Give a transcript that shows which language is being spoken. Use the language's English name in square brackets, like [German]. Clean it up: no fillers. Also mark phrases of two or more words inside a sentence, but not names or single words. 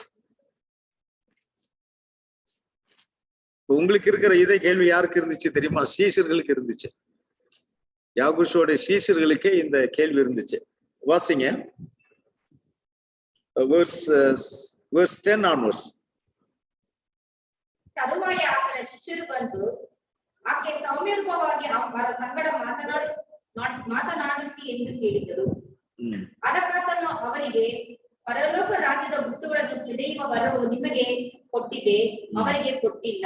[Tamil] உங்களுக்கு இருக்கிற இதே கேள்வி யாருக்கு இருந்துச்சு தெரியுமா? சீஷர்களுக்கு இருந்துச்சு. யாகுஷோட சீஷர்களுக்கே இந்த கேள்வி இருந்துச்சு. வாசிங்க [English] verse 10 onwards. [Kannada] ತರುವಾಯ ಆತನ ಶಿಷ್ಯರು ಬಂದು ಆಕೆ ಸೌಮ್ಯರೂಪವಾಗಿ ಅವರ ಸಂಗಡ ಮಾತನಾಡುತ್ತಿ ಎಂದು ಕೇಳಿದರು. ಅದಕ್ಕಾತನು ಅವರಿಗೆ, ಪರಲೋಕ ರಾಜ್ಯದ ಗುಟ್ಟುಗಳನ್ನು ತಿಳಿಯುವ ವರವು ನಿಮಗೆ ಕೊಟ್ಟಿದೆ, ಅವರಿಗೆ ಕೊಟ್ಟಿಲ್ಲ.